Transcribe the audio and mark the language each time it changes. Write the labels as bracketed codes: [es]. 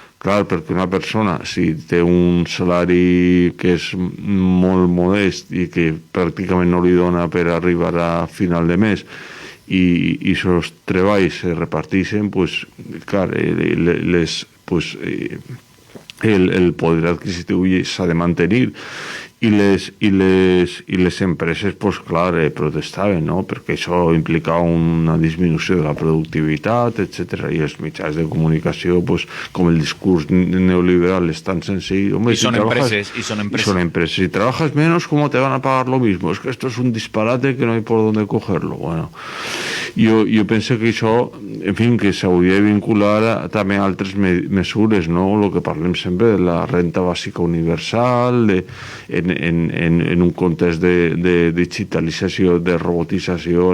[ca] Clar, perquè una persona, si té un salari que és molt modest i que pràcticament no li dona per arribar a final de mes i aquests treballs se reparteixen, pues, clar, el poder adquisitiu s'ha de mantenir. I les empreses, pues, clar, protestaven, no? Perquè això implicava una disminució de la productivitat, etc. I els mitjans de comunicació, pues, com el discurs neoliberal és tan senzill... [es] Hombre, son empresas. Si trabajas menos, ¿cómo te van a pagar lo mismo? Es que esto es un disparate que no hay por dónde cogerlo. [ca] Bueno, jo penso que això, en fi, que s'hauria de vincular també a altres mesures, no? El que parlem sempre de la renta bàsica universal, en un context de digitalització, de robotització.